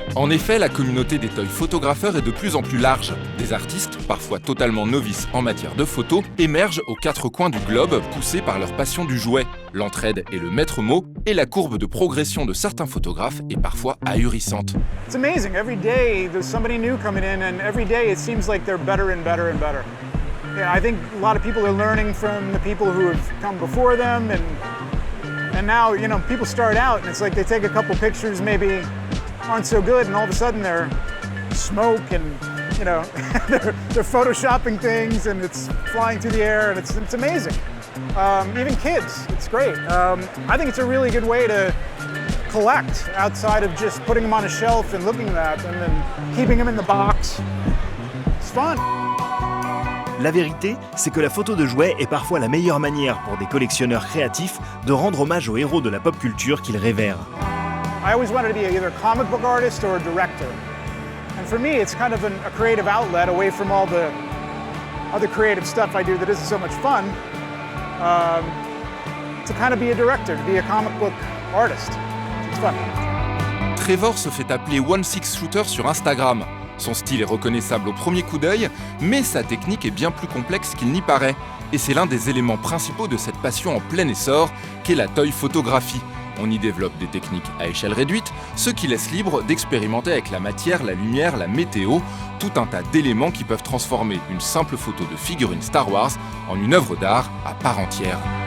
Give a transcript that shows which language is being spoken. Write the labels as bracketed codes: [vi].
[fr] En effet, la communauté des toy photographeurs est de plus en plus large. Des artistes, parfois totalement novices en matière de photo, émergent aux quatre coins du globe, poussés par leur passion du jouet. L'entraide est le maître mot, et la courbe de progression de certains photographes est parfois ahurissante. [en] It's amazing. Every day there's somebody new coming in, and every day it seems like they're better and better and better. Yeah, I think a lot of people are learning from the people who have come before them, and now, you know, people start out and it's like they take a couple pictures, maybe aren't so good, and all of a sudden they're smoke and, you know, they're photoshopping things and it's flying through the air and it's amazing. Even kids, it's great. I think it's a really good way to collect outside of just putting them on a shelf and looking at them and keeping them in the box. It's fun. [fr] La vérité, c'est que la photo de jouets est parfois la meilleure manière pour des collectionneurs créatifs de rendre hommage aux héros de la pop culture qu'ils révèrent. [en] I always wanted to be either a comic book artist or a director. And for me, it's kind of a creative outlet away from all the other creative stuff I do that isn't so much fun. to kind of be a director, to be a comic book artist. It's fun. [fr] Trevor se fait appeler One Six Shooter sur Instagram. Son style est reconnaissable au premier coup d'œil, mais sa technique est bien plus complexe qu'il n'y paraît. Et c'est l'un des éléments principaux de cette passion en plein essor qu'est la toy photographie. On y développe des techniques à échelle réduite, ce qui laisse libre d'expérimenter avec la matière, la lumière, la météo, tout un tas d'éléments qui peuvent transformer une simple photo de figurine Star Wars en une œuvre d'art à part entière.